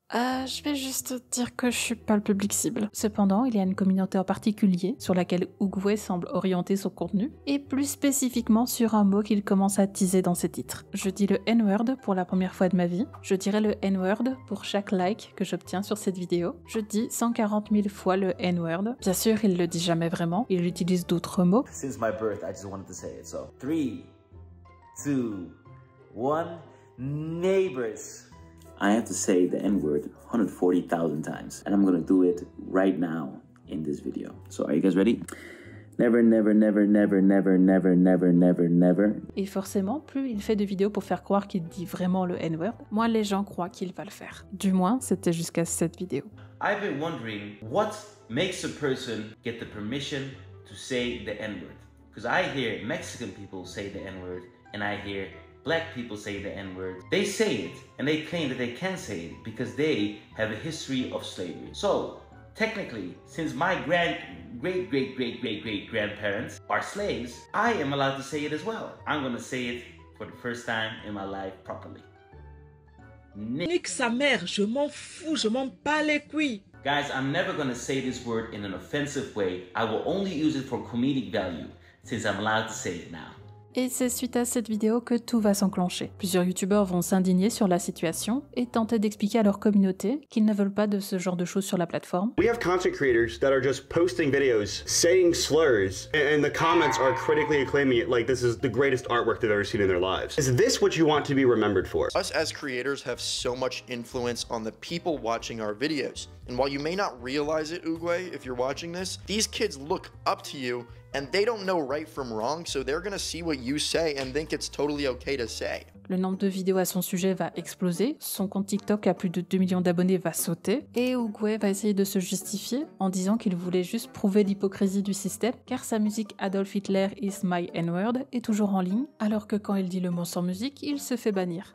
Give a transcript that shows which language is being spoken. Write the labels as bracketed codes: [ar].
[fr] Je vais juste dire que je suis pas le public cible. Cependant, il y a une communauté en particulier sur laquelle Oogway semble orienter son contenu, et plus spécifiquement sur un mot qu'il commence à teaser dans ses titres. Je dis le N-word pour la première fois de ma vie. Je dirai le N-word pour chaque like que j'obtiens sur cette vidéo. Je dis 140 000 fois le N-word. Bien sûr, il le dit jamais vraiment. Il utilise d'autres mots. [en] Since my birth, I just wanted to say it. So 3, 2, 1, neighbors. I have to say the N-word 140,000 times, and I'm gonna do it right now in this video. So are you guys ready? Never, never, never, never, never, never, never, never, never. [fr] Et forcément, plus il fait de vidéos pour faire croire qu'il dit vraiment le N-word, moins les gens croient qu'il va le faire. Du moins, c'était jusqu'à cette vidéo. [en] I've been wondering what makes a person get the permission to say the N-word. Because I hear Mexican people say the N-word, and I hear black people say the N-word. They say it, and they claim that they can say it because they have a history of slavery. So, technically, since my great-great-great-great-great-grandparents are slaves, I am allowed to say it as well. I'm gonna say it for the first time in my life properly. [fr] Nique sa mère, je m'en fous, je m'en bats les couilles. [en] Guys, I'm never gonna say this word in an offensive way. I will only use it for comedic value, since I'm allowed to say it now. [fr] Et c'est suite à cette vidéo que tout va s'enclencher. Plusieurs youtubeurs vont s'indigner sur la situation et tenter d'expliquer à leur communauté qu'ils ne veulent pas de ce genre de choses sur la plateforme. [en] We have content creators that are just posting videos saying slurs and the comments are critically acclaiming it like this is the greatest artwork they've ever seen in their lives. Is this what you want to be remembered for? Us as creators have so much influence on the people watching our videos. And while you may not realize it, Oogway, if you're watching this, these kids look up to you and they don't know right from wrong, so they're gonna see what you say and think it's totally okay to say. [fr] Le nombre de vidéos à son sujet va exploser, son compte TikTok à plus de 2 millions d'abonnés va sauter, et Oogway va essayer de se justifier en disant qu'il voulait juste prouver l'hypocrisie du système, car sa musique Adolf Hitler is my N-word est toujours en ligne, alors que quand il dit le mot sans musique, il se fait bannir.